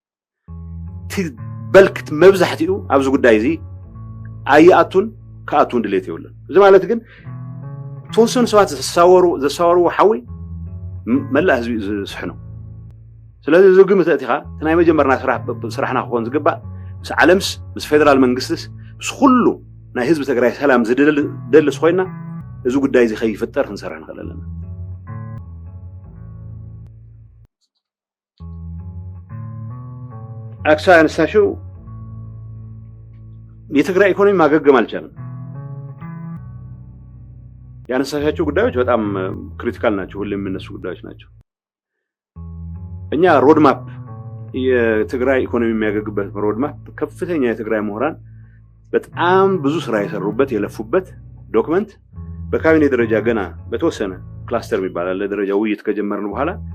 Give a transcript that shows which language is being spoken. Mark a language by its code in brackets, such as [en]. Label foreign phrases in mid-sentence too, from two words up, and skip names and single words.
[ti] በልክት መብዛሕትኡ ኣብዚ ጉዳይ እዚ ኣይኣቱን ከኣቱን ድሌት ይብለን እዚ ማለት ግን ተወሰኑ ሰባት ዘሳወሩ ሓዊ መላእ ህዝቢ ዝስሕኑ ስለዚ እዚ ግምት እቲኻ ናይ መጀመርና ስራሕና ክኾን ዝግባእ ምስ ዓለምስ ምስ ፌደራል መንግስትስ ምስ ኩሉ ናይ ህዝቢ ትግራይ ሰላም ዝደልስ ኮይና እዚ ጉዳይ እዚ ከይፍጠር ክንሰርሕ ንኽእል ኣለና [am] አክሳ ያነሳሽው የትግራይ ኢኮኖሚ ማገገም አልቻለም ያነሳሻቸው ጉዳዮች በጣም ክሪቲካል ናቸው ሁሌም የሚነሱ ጉዳዮች ናቸው እኛ ሮድማፕ የትግራይ ኢኮኖሚ የሚያገግበት ሮድማፕ ከፍተኛ የትግራይ ምሁራን በጣም ብዙ ስራ የሰሩበት የለፉበት ዶክመንት በካቢኔ ደረጃ ገና በተወሰነ ክላስተር የሚባል ለደረጃ ውይይት ከጀመርን በኋላ